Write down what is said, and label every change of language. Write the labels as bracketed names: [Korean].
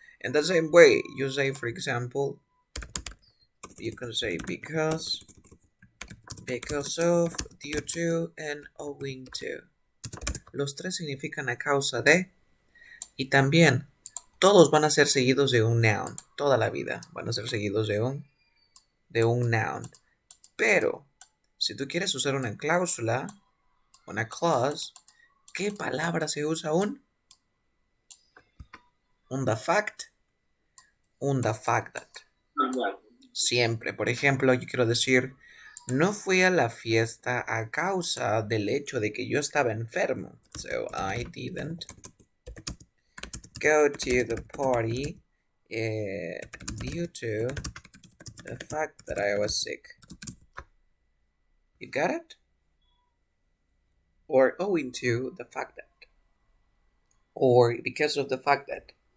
[English] In the same way, you say, for example, you can say because of, due to, and owing to. [Spanish] Los tres significan a causa de, y también todos van a ser seguidos de un noun. Toda la vida van a ser seguidos de un noun. Pero si tú quieres usar una cláusula, una clause, ¿qué palabra se usa aún? Un the fact that. Siempre. Por ejemplo, yo quiero decir, no fui a la fiesta a causa del hecho de que yo estaba enfermo. [English] So, I didn't go to the party due to the fact that I was sick. You got it? Or owing to the fact that. Or because of the fact that.